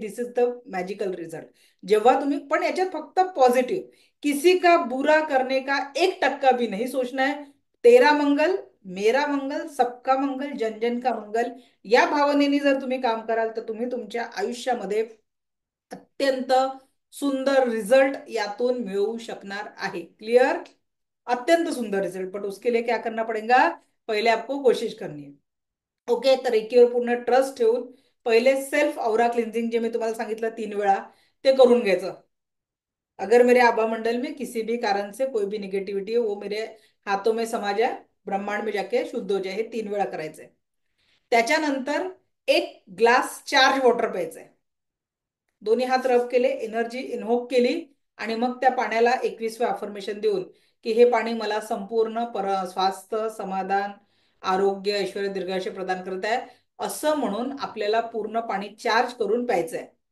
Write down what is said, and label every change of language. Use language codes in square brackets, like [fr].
[en] This is the magical result. [mr] जेव्हा तुम्ही पण याच्यात फक्त पॉझिटिव्ह, [hi] किसी का बुरा करने का 1% भी नहीं सोचना है. तेरा मंगल मेरा मंगल सबका मंगल जन जन का मंगल [mr] या भावनेने जर तुम्ही काम कराल तर तुम्ही तुमच्या आयुष्यामध्ये अत्यंत सुंदर रिजल्ट यातून मिळवू शकणार आहे. क्लियर? अत्यंत सुंदर रिजल्ट. [hi] बट उसके लिए क्या करना पड़ेगा, पहले आपको कोशिश करनी है. [mr] ओके, तर रेकीवर पूर्ण ट्रस्ट ठेवून पहिले सेल्फ औरा क्लिन्झिंग जे मी तुम्हाला सांगितलं 3 वेळा ते करून घ्यायचं. [hi] अगर मेरे आभा मंडल में किसी भी कारण से कोई भी निगेटिविटी है वो मेरे हाथों में समा जाए, ब्रह्मांड में जाके शुद्ध हो जाए, [mr] हे 3 वेळा करायचंय. त्याच्यानंतर 1 ग्लास चार्ज वॉटर प्यायचंय. दोन्ही हात रब केले, एनर्जी इनव्होक केली आणि मग त्या पाण्याला 21वे अफर्मेशन देऊन की हे पाणी मला संपूर्ण स्वास्थ्य, समाधान, आरोग्य, ऐश्वर्य, दीर्घायुष्य प्रदान करत आहे असं म्हणून आपल्याला पूर्ण पाणी चार्ज करून प्यायचंय.